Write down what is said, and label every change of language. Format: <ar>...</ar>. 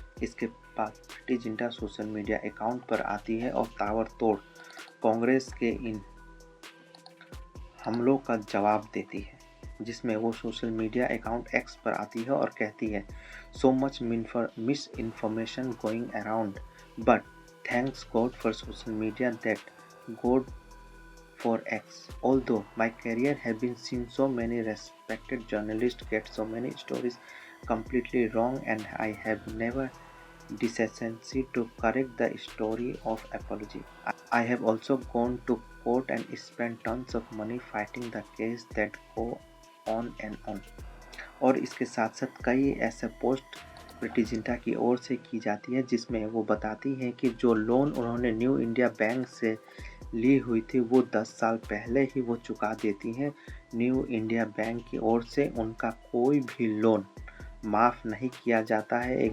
<hi>इसके बाद Preity Zinta social media account पर आती है और ताबड़तोड़ कांग्रेस के इन हमलों का जवाब देती है, जिसमें वो सोशल मीडिया अकाउंट एक्स पर आती है और कहती है,</hi> <en>So much misinformation going around, but thanks God for social media that God for X. Although my career have been seen so many respected journalists get so many stories completely wrong, and I have never decency to correct the story of apology. I have also gone to court and spent tons of money fighting the case that go on and on.</en> <hi>और इसके साथ साथ कई ऐसे post Preity Zinta की ओर से की जाती है, जिसमें वो बताती हैं कि जो लोन उन्होंने न्यू इंडिया बैंक से ली हुई थी वो 10 साल पहले ही वो चुका देती हैं। न्यू इंडिया बैंक की ओर से उनका कोई भी लोन माफ़ नहीं किया जाता है।</hi>